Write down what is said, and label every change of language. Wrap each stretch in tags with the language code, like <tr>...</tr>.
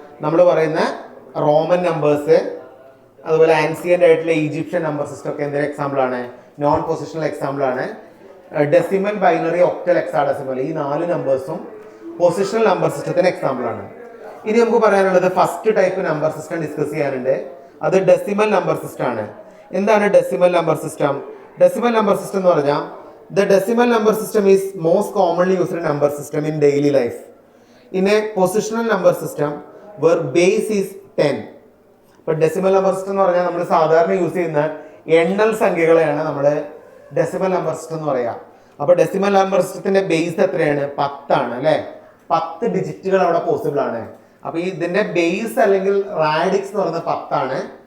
<ml>നമ്മൾ പറയുന്ന Roman numbers, അതുപോലെ ആൻസിയന്റ് ആയിട്ടുള്ള ഈജിപ്ഷ്യൻ നമ്പർ സിസ്റ്റം ഒക്കെ എന്തൊരു എക്സാമ്പിൾ ആണ്? നോൺ പൊസിഷണൽ എക്സാമ്പിൾ ആണ്. ഡെസിമൽ, ബൈനറി, ഒക്ടൽ, ഹെക്സാഡെസിമൽ ഈ 4 നമ്പേഴ്സും പൊസിഷണൽ നമ്പർ സിസ്റ്റത്തിന് എക്സാമ്പിൾ ആണ്. ഇനി നമുക്ക് പറയാനുള്ളത് first type number system discuss ചെയ്യാനുണ്ട്. അത് ഡെസിമൽ നമ്പർ സിസ്റ്റം ആണ്. എന്താണ് decimal number system? Decimal number system എന്ന് പറഞ്ഞാൽ</ml> <en>the decimal number system is most commonly used number system in daily life. In a positional number system where base is 10.</en> <ml>അപ്പോൾ decimal number system എന്ന് പറഞ്ഞാൽ നമ്മൾ സാധാരണ use ചെയ്യുന്ന എണ്ണൽ സംഖ്യകളെയാണ് നമ്മൾ ഡെസിമൽ നമ്പർ സിസ്റ്റം എന്ന് പറയുക. അപ്പോൾ ഡെസിമൽ നമ്പർ സിസ്റ്റത്തിന്റെ ബേസ് എത്രയാണ്? 10 ആണ് അല്ലേ? 10 ഡിജിറ്റുകൾ അവിടെ പോസിബിൾ ആണ്. അപ്പോൾ ഇതിന്റെ ബേസ് അല്ലെങ്കിൽ റാഡിക്സ് എന്ന് പറയുന്നത് 10 ആണ്.</ml>